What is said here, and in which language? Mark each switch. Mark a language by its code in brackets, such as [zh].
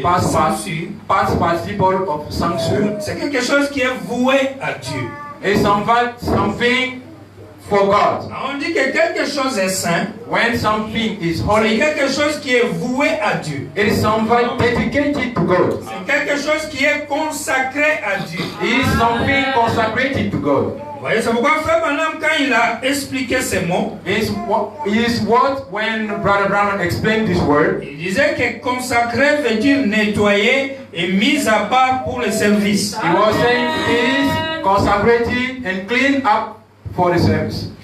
[en] past [fr] sanctu. [en] participle of sanctus. [fr] C'est quelque chose qui est voué à Dieu. [en] It's something for God. [fr] On dit que quelque chose est saint, [en] When something is [fr] c'est [en] holy, [fr] quelque chose qui est voué à Dieu. [en] it is something dedicated to God. [fr] C'est quelque chose qui est consacré à Dieu. [en] It is something consecrated to God. [fr] Vous voyez, c'est pourquoi Frère Branham, quand il a expliqué ces mots, [en] It is what when Brother Branham explained this word, [fr] il disait que consacré veut dire nettoyer et mis à part pour le service. [en] he was saying it is consecrated and cleaned up for the service.